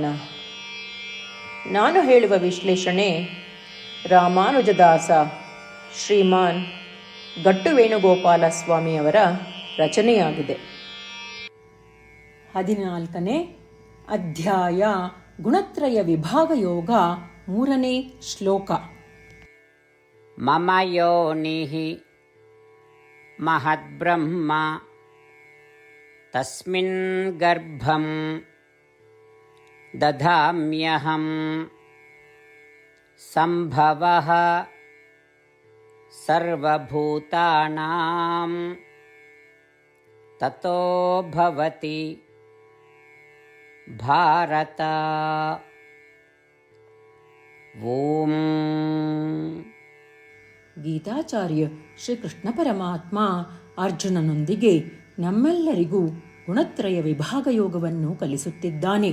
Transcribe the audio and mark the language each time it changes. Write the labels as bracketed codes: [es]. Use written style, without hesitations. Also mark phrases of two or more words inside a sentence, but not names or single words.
[kn] ನಾನು ಹೇಳುವ ವಿಶ್ಲೇಷಣೆ ರಾಮಾನುಜದಾಸ ಶ್ರೀಮಾನ್ ಗಟ್ಟು ವೇಣುಗೋಪಾಲ ಸ್ವಾಮಿಯವರ ರಚನೆಯಾಗಿದೆ. 14ನೇ ಅಧ್ಯಾಯ ಗುಣತ್ರಯ ವಿಭಾಗ ಯೋಗ, 3ನೇ ಶ್ಲೋಕ. [sa] ಮಮ ಯೋನಿಃ ಮಹದ್ಬ್ರಹ್ಮ ತಸ್ಮಿನ್ ಗರ್ಭಂ ದಧಾಮ್ಯಹಂ ಸಂಭವಃ ಸರ್ವಭೂತಾನಾಂ ತತೋ ಭವತಿ ಭಾರತ. ಓಂ. [kn] ಗೀತಾಚಾರ್ಯ ಶ್ರೀಕೃಷ್ಣ ಪರಮಾತ್ಮ ಅರ್ಜುನನೊಂದಿಗೆ ನಮ್ಮೆಲ್ಲರಿಗೂ ಗುಣತ್ರಯ ವಿಭಾಗ ಯೋಗವನ್ನು ಕಲಿಸುತ್ತಿದ್ದಾನೆ.